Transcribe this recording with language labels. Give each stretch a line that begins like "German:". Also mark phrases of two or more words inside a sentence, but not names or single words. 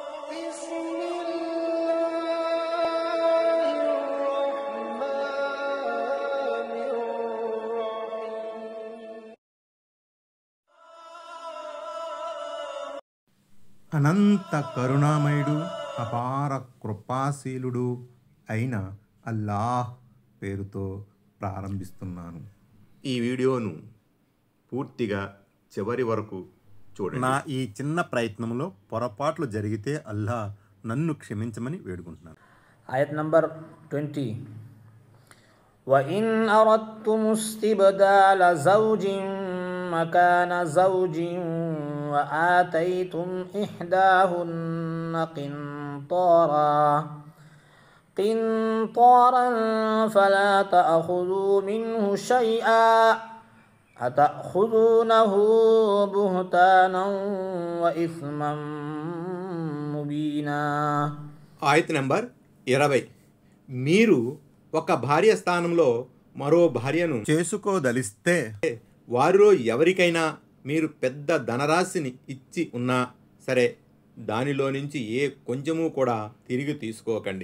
Arabic: بسم الله الرحمن الرحيم.
Telugu: అనంత కరుణామయుడు అపార కృపాశీలుడు అయిన అల్లాహ్ పేరుతో ప్రారంభిస్తున్నాను. ఈ వీడియోను పూర్తిగా చివరి వరకు చూడండి. నా ఈ చిన్న ప్రయత్నంలో పొరపాట్లు జరిగితే అల్లాహ్ నన్ను క్షమించమని వేడుకుంటున్నాను. ఆయత్ నంబర్ 20.
Arabic: وَإِنْ أَرَدْتُمُ اسْتِبْدَالَ زَوْجٍ مَكَانَ زَوْجٍ وَآتَيْتُمْ إِحْدَاهُنَّ قِنْطَارًا فَلَا تَأْخُذُوا مِنْهُ شَيْئًا أَتَأْخُذُونَهُ بُهْتَانًا وَإِثْمًا مُبِينًا.
Telugu: ఆయత్ నంబర్ 20. మీరు ఒక భార్య స్థానంలో మరో భార్యను చేసుకోదలిస్తే వారిలో ఎవరికైనా మీరు పెద్ద ధనరాశిని ఇచ్చి ఉన్నా సరే దానిలో నుంచి ఏ కొంచెము కూడా తిరిగి తీసుకోకండి.